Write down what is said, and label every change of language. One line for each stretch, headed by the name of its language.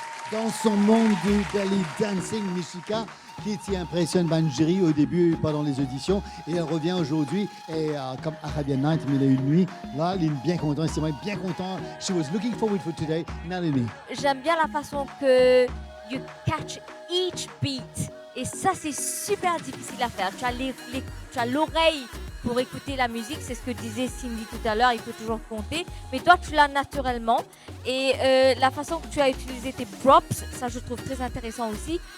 French: Dans son monde du belly dancing, Mishika, qui t'y impressionne Banjiri au début pendant les auditions, et elle revient aujourd'hui, et comme Arabian Night, 1001 nuits, là, elle est bien contente, c'est bien content.
English: She was looking forward for today, Nalini.
French: J'aime bien la façon que
English: you catch each beat.
French: Et ça, c'est super difficile à faire. Tu as l'oreille pour écouter la musique, c'est ce que disait Cindy tout à l'heure, il faut toujours compter. Mais toi, tu l'as naturellement. Et la façon que tu as utilisé tes props, ça, je trouve très intéressant aussi.